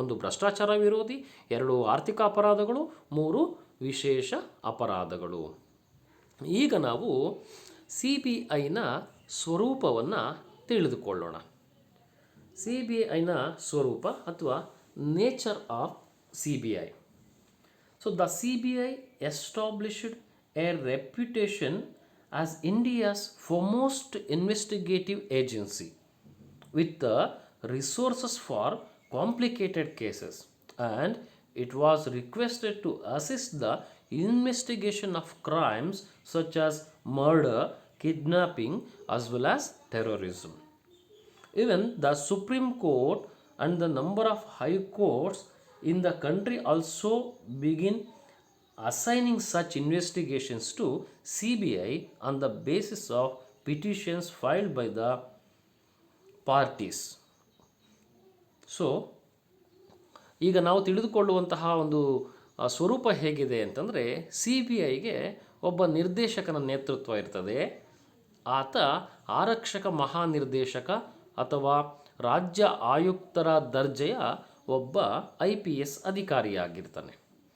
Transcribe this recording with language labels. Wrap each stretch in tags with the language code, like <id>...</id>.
<kn>1 ಭ್ರಷ್ಟಾಚಾರ ವಿರೋಧಿ, 2 ಆರ್ಥಿಕ ಅಪರಾಧಗಳು, 3 ವಿಶೇಷ ಅಪರಾಧಗಳು. ಈಗ ನಾವು CBIನ ಸ್ವರೂಪವನ್ನು ತಿಳಿದುಕೊಳ್ಳೋಣ. CBIನ ಸ್ವರೂಪ ಅಥವಾ</kn> <en>Nature of CBI. So the CBI established a reputation as India's foremost investigative agency with the resources for complicated cases, and it was requested to assist the investigation of crimes such as murder, kidnapping, as well as terrorism. Even the Supreme Court and the number of high courts in the country also begin assigning such investigations to CBI on the basis of petitions filed by the parties.</en> <kn>So ಈಗ ನಾವು ತಿಳಿದುಕೊಳ್ಳುವಂತಹ ಒಂದು ಸ್ವರೂಪ ಹೇಗಿದೆ ಅಂತಂದರೆ CBIಗೆ ಒಬ್ಬ ನಿರ್ದೇಶಕನ ನೇತೃತ್ವ ಇರ್ತದೆ. ಆತ ಆರಕ್ಷಕ ಮಹಾನಿರ್ದೇಶಕ ಅಥವಾ ರಾಜ್ಯ ಆಯುಕ್ತರ ದರ್ಜೆಯ ಒಬ್ಬ IPS ಅಧಿಕಾರಿಯಾಗಿರ್ತಾನೆ.</kn>